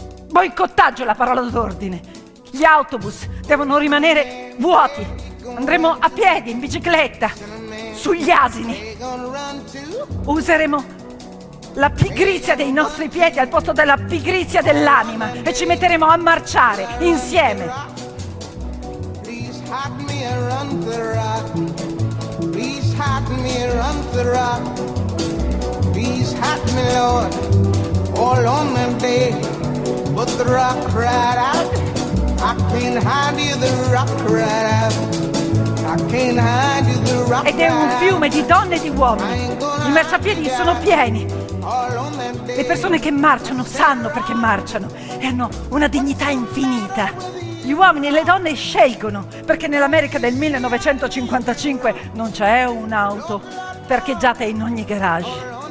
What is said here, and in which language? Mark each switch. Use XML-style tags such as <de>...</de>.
<it>Boicottaggio è la parola d'ordine. Gli autobus devono rimanere vuoti. Andremo a piedi, in bicicletta, sugli asini. Useremo la pigrizia dei nostri piedi al posto della pigrizia dell'anima e ci metteremo a marciare insieme.</it> <en>Hide me around the rock. Please hide me around the rock. Please hide me, Lord, all on my bed. But the rock cried out, I can't hide you, the rock cried out.</en> <it>Ed è un fiume di donne e di uomini. I marciapiedi sono pieni. Le persone che marciano sanno perché marciano e hanno una dignità infinita. Gli uomini e le donne scelgono perché nell'America del 1955 non c'è un'auto parcheggiata in ogni garage.</it>